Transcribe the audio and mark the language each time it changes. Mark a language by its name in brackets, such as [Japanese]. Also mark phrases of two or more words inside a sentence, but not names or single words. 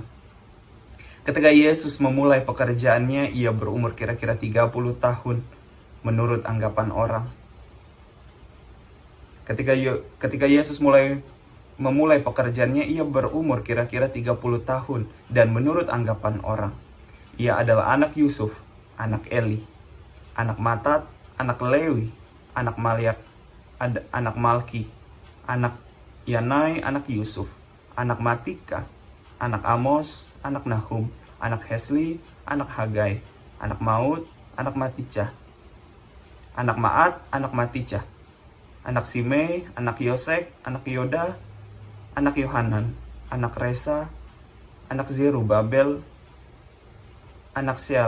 [Indonesian] Ketika Yesus memulai pekerjaannya, ia berumur kira-kira 30 tahun menurut anggapan orang. Ketika Yesus memulai pekerjaannya, ia berumur kira-kira 30 tahun dan menurut anggapan orang. Ia adalah anak Yusuf, anak Eli, anak Matat, anak Lewi, anak anak Malki, anak Yanai, anak Yusuf, anak Matika, anak Amos, anak Nahum, anak Hesli, anak Hagai, anak Maut, anak Maticah, anak Maat, anak Maticah, anak Simei, anak Yosek, anak Yoda, anak Yohanan, anak Resa, anak Zerubabel, anak